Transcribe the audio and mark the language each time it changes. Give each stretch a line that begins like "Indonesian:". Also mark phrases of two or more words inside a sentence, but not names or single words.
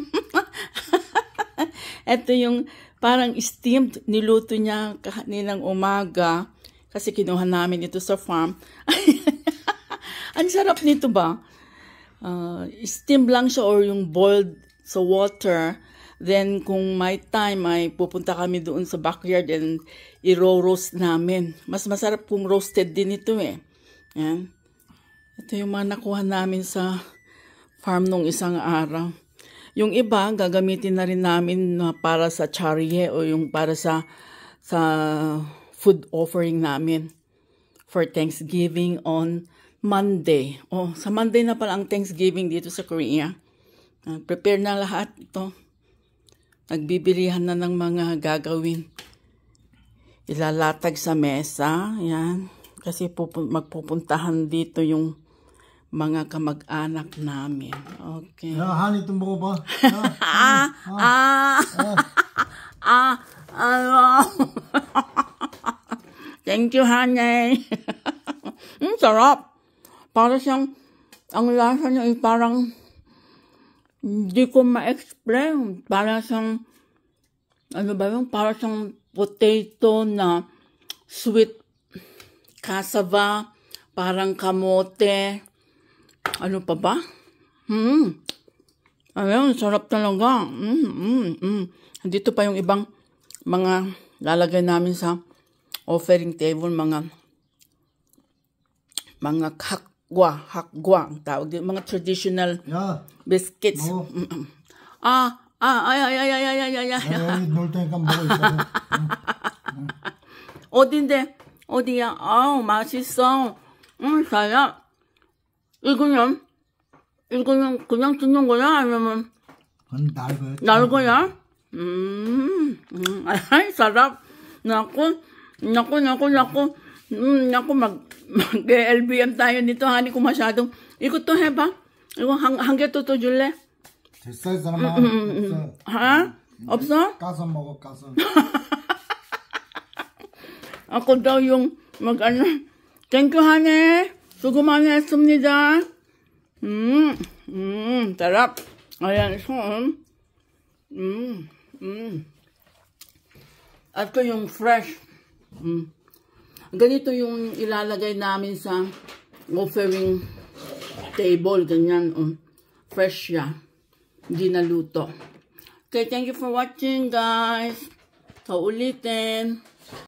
Filipino: Ito yung parang steamed niluto niya kaninang umaga. Kasi kinuha namin ito sa farm. Ang sarap nito ba? Steam lang siya or yung boiled sa water. Then, kung may time, ay pupunta kami doon sa backyard and i-roast namin. Mas masarap kung roasted din ito eh. Yan. Ito yung mga nakuha namin sa farm nung isang araw. Yung iba, gagamitin na rin namin para sa charye o yung para sa
English: food offering
Filipino: namin
English: for Thanksgiving on Monday.
Filipino: Oh, sa Monday na pala ang Thanksgiving dito sa Korea. Prepare na lahat ito. Nagbibilihan na ng mga gagawin. Ilalatag sa mesa. Yan. Kasi magpupuntahan dito yung mga kamag-anak namin. Okay. Honey, tumbo ba? Thank you, Honey. Sarap. Para siyang, ang lasa niya ay parang, hindi ko ma-explain. Para siyang, ano ba yung, para siyang potato na
English: sweet cassava,
Filipino: parang kamote. Ano pa ba? Ayun, sarap talaga. Dito pa yung ibang mga lalagay namin sa
English: offering table,
Filipino: mga hakgwa ang tawag din, mga
English: traditional biscuits.
Filipino: Ay.
Korean: 어디야? 아우, 맛있어. 사야. 이거는 그냥 듣는 거야? 아니면 날거야?
Filipino: Ay, sarap. Naku, mag-LBM tayo nito, Honey, kung masyadong.
Korean: 이것도 해봐. 이거 한 개 또 줄래? 됐어, 이 사람아. 없어. 없어? 까서 먹어, 까서.
Filipino: ako daw yung
English: thank you,
Filipino: Honey.
Korean: 수고 많이 했습니다.
Filipino: sarap. Ayan, so, at ko yung fresh. Ganito yung ilalagay namin sa
English: offering table.
Filipino: Ganyan, fresh siya. Hindi naluto.
English: Okay, thank you for watching, guys.
Filipino: Sa ulitin.